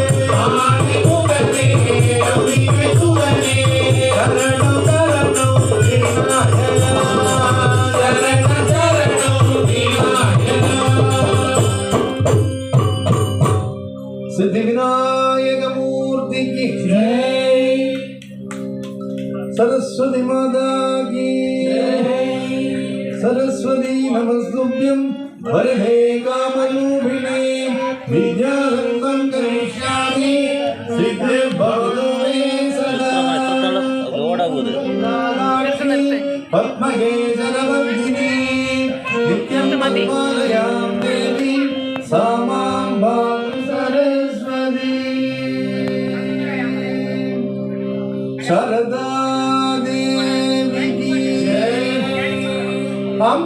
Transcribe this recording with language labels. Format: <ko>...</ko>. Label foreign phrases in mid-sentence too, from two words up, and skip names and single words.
<ta>ஆனை முகனே அம்பிகை சுதனே சரணம் சரணம் விநாயகா சரணம் சரணம் விநாயகா சித்தி விநாயக மூர்த்திக்கு ஜெய்</ta> <hi>सरस्वती माता की</hi> <sa>सरस्वती नमस्तुभ्यं वरदे कामरूपिणे विद्यारम्भं करिष्यामि सिद्धिर्भवतु मे सदा पद्मगे सरवर्धिनी नित्यं पालयां देवी सा मां भावं सरस्वती</sa> <hi>शारदा देवी की जय हम</hi>